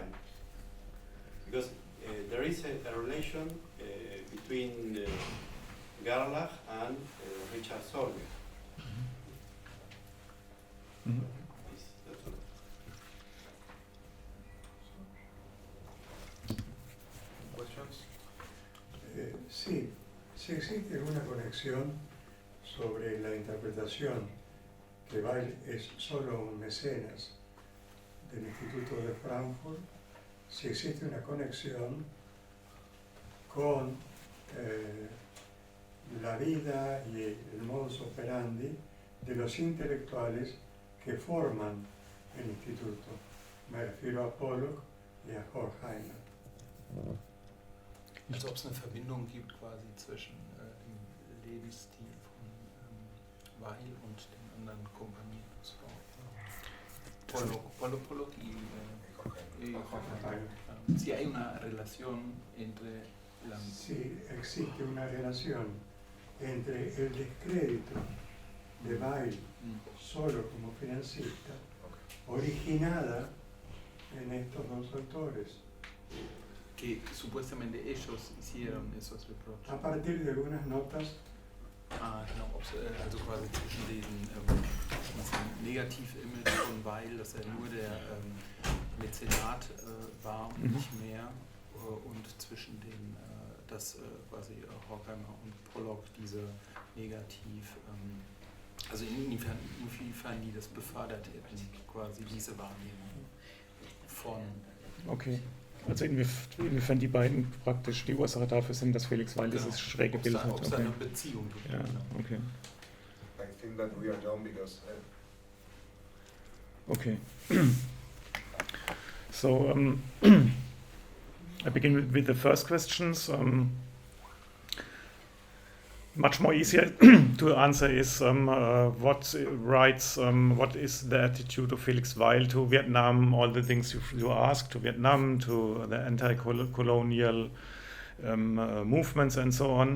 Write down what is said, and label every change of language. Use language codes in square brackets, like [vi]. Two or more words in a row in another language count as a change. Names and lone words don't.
[en] Because there is a relation between Gerlach and Richard Solveig. Mhm. That's all. Questions? [es] Sí, sí existe alguna conexión sobre la interpretación que Weil es solo un mecenas del Instituto de Frankfurt, si existe una conexión con la vida y el [la] modus operandi [es] de los intelectuales que forman el instituto. Me refiero a Pollock y a Horkheimer. [de] Also ob es eine Verbindung gibt quasi zwischen dem Lebensstil von Weil und den anderen Kompanien. [es] Pollock y Horkheimer. Si hay una relación entre la... Sí, existe una relación entre el descrédito de Weil solo como financista, originada en estos dos autores, que supuestamente ellos hicieron esos reproches. a partir de algunas notas. [de] Genau, also quasi zwischen diesem Negativ-Image von Weil, dass er nur der Mäzenat war und nicht mehr, und zwischen dem, dass quasi Horkheimer und Pollock diese Negativ, also inwiefern die das befördert hätten, quasi diese Wahrnehmung von... Okay. Also inwiefern die beiden praktisch die Ursache dafür sind, dass Félix Weil dieses schräge Bild hat. Ob es da eine Beziehung gibt. Ja, okay. [en] I think that we are done because... Okay. So I begin with the first questions. Much more easier to answer is what is the attitude of Félix Weil to Vietnam, all the things you asked, to Vietnam, to the anti-colonial movements and so on.